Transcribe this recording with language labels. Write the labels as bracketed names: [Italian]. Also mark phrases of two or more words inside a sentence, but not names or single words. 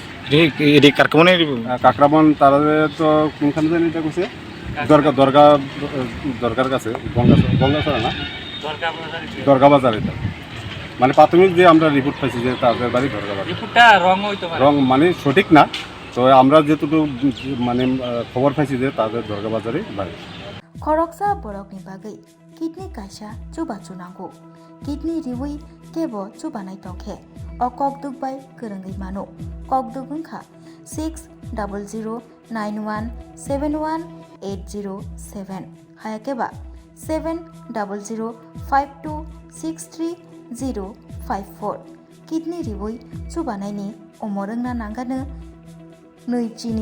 [Bangla] কাকরাবন তারা তো কোনখানে জানি এটা করছে দরগার কাছে গঙ্গাছড়া না দরগা বাজার। এটা মানে প্রাথমিক যে আমরা রিপোর্ট পাইছি যে তাদের বাড়ি দরগা বাজার, রং মানে সঠিক না। তো আমরা যেটুকু মানে খবর পাইছি যে তাদের দরগা বাজারে বাড়ি। [Kok Borok] खरगसा बरकनि बागै किडनी कायसा चुबा चुनांगौ किडनी रिवै केबो चुबानाय तंखे अ ककदुक बाय गोरोङै मानो ककदुक ओंखा 600091718007 हायाकेबा 7005263054 किडनी रिवै चुबानायनि अमरंना नांगानो नैजिनि